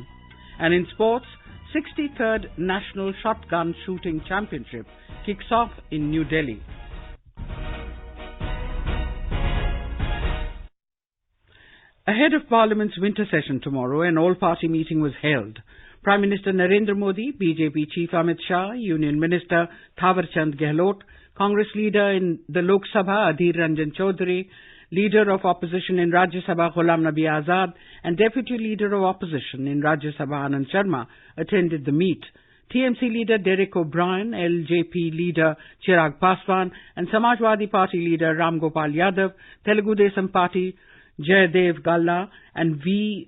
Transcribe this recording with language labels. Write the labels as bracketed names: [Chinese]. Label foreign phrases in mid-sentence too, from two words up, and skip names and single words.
[English] And in sports, 63rd National Shotgun Shooting Championship kicks off in New Delhi. Ahead of Parliament's winter session tomorrow, an all-party meeting was held. Prime Minister Narendra Modi, BJP Chief Amit Shah, Union Minister Thawarchand Gehlot, Congress leader in the Lok Sabha Adhir Ranjan Chaudhary, Leader of Opposition in Rajya Sabha Ghulam Nabi Azad and Deputy Leader of Opposition in Rajya Sabha Anand Sharma attended the meet. TMC leader Derek O'Brien, LJP leader Chirag Paswan and Samajwadi Party leader Ram Gopal Yadav, Telugu Desam Party Jayadev Galla and V.